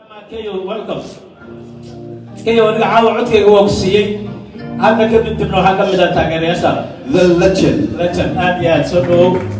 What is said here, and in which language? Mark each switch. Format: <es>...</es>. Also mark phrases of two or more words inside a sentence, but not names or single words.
<en>Keyo, welcome.</en> <so>Keyo, aniga caawa codkayga waa ku siiyey. Hadda kadib dibna waxaa ka mid ah taageerayaasha.</so> <en>The legend. Legend,</en> <so>aad iyo aad, soo dhawow.</so>